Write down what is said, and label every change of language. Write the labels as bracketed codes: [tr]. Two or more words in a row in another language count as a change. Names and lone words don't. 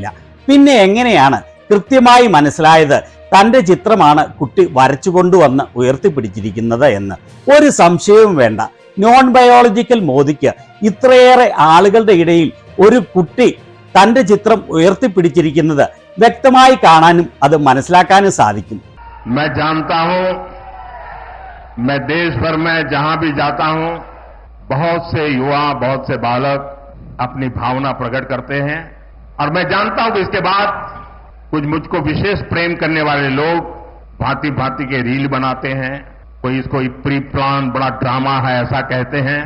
[ml] പിന്നെ എങ്ങനെയാണ് കൃത്യമായി മനസ്സിലായത് തന്റെ ചിത്രമാണ് കുട്ടി വരച്ചുകൊണ്ടുവന്ന് ഉയർത്തിപ്പിടിച്ചിരിക്കുന്നത് എന്ന്? ഒരു സംശയവും വേണ്ട. [en] non biological [ml] മോദിക്ക് ഇത്രയേറെ ആളുകളുടെ ഇടയിൽ ഒരു കുട്ടി തന്റെ ചിത്രം ഉയർത്തിപ്പിടിച്ചിരിക്കുന്നത് വ്യക്തമായി കാണാനും അത് മനസ്സിലാക്കാനും സാധിക്കും. [hi] मैं जानता हूं, मैं देश भर में जहां भी जाता हूं, बहुत से युवा, बहुत से बालक अपनी भावना प्रकट करते हैं, और मैं जानता हूं कि इसके बाद कुछ मुझको विशेष प्रेम करने वाले लोग भांति भांति के रील बनाते हैं, कोई इसको [en] pre plan [hi] बड़ा ड्रामा है ऐसा कहते हैं.